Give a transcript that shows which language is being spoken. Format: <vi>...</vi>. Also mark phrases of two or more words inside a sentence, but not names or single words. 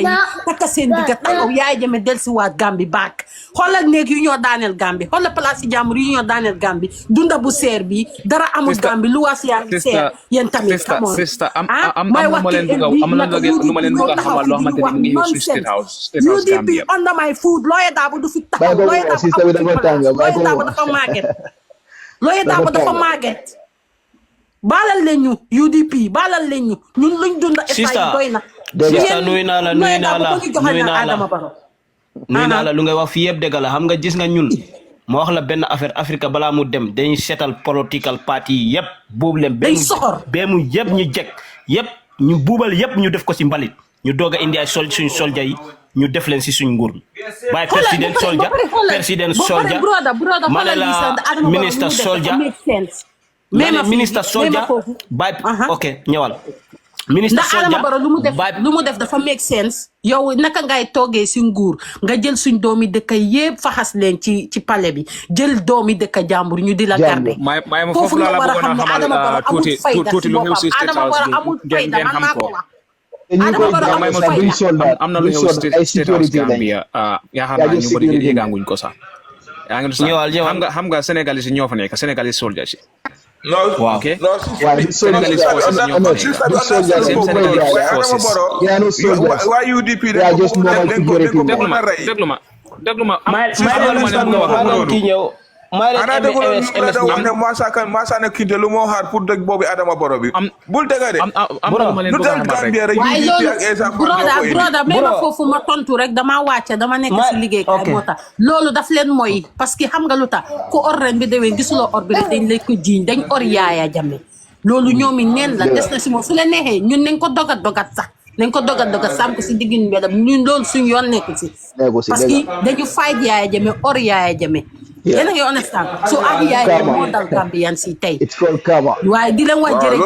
<wo>takka seen digga taxaw Yaya Jammeh dellusiwaat Gambi baak xoolal néeg yu ñoo daaneel Gambi xoolal place yi jàmbur yu ñoo daaneel Gambi dunda bu seer bi dara amul Gambi lu waas yaa ngi seer yéen tamit xamoon may wax lu ma leen bëgg a xamal loo xamante ni mu ngi ñëw State House UDP</wo> <en>under my food lawyer</en> <wo>Darboe du fi taxaw lawyer Darboe dafa màgget lawyer Darboe dafa màgget baalal leen ñu UDP baalal leen ñu ñun luñ dunda essay doy na sista nuyu naa la lu ngay wax fi yëpp dëgg la xam nga gis nga ñun ma wax la benn affaire Afrique balaa mu dem dañuy seetal</wo> <en>political party</en> <wo>yi yëpp buubu leen mu yëpp ñu jekk yëpp ñu buubal yëpp ñu def ko si mbalit ñu doog a indi ay suñ soldier yi ñu def leen si suñ nguur bàyyi président soldier ma ne la ministre soldier ministre soldier bàyyi ok ñëwal ministre Adama Barrow lu mu def dafa</wo> <en>make sense</en> <wo>yow naka ngay toogee si nguur nga jël suñ doomi dëkk yëpp faxas leen ci palais bi jël doomi dëkk jàmbur ñu di la garder foofu nga war a xam ne Adama Barrow amul fayda si boppam Adama Barrow amul fayda man maa ko wax Adama Barrow amul fayda am na lu xew State House Gambia yaakaar naa ñu bëri yéegaanguñ ko sax yaa ngi xam nga Sénégalais yi ñoo fa nekk Sénégalais soldiers yi</wo> <en>No, okay. No, Senegalese forces in your country. Why UDP? They are just normal security.</en> <wo>Degluma. Masa ne kinte lu mo xaar pour dëgg boobu Adama Barrow bi bul dëgg de lu tax Gambia rek UDP ak Essa broda mais ma foofu ma tontu rek dama wàcce dama nekk si liggéey kay moo tax loolu daf leen mooy</wo> <fr>parce que</fr> <wo>xam nga lu tax ku or ren bi déwén gisuloo or bi rek dañ lay ko jiiñ dañ or Yaya Jammeh loolu ñoomi neen la des na si moom su leen neexee ñun nañ ko dogat sax nañ ko dogat sàmm ko si diggin mbedam ñun loolu suñ yoon nekk si</wo> <fr>parce que</fr> <wo>dañu fight Yaya Jammeh or Yaya Jammeh yéen a ngi</wo> <en>understand so</en> <wo>ak Yaya moo dal Gambian si tey waaye di leen wax jërëjëf</wo>